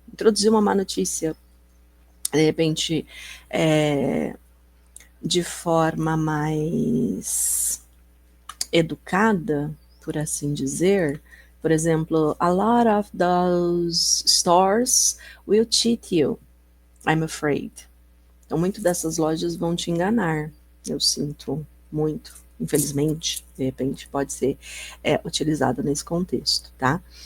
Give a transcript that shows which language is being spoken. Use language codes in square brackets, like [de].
[pt] Introduzir uma má notícia, de repente, de forma mais educada, por assim dizer. Por exemplo, [en] a lot of those stores will cheat you, I'm afraid. [pt] Então, muito dessas lojas vão te enganar. Eu sinto muito, infelizmente, de repente pode ser utilizado nesse contexto, tá?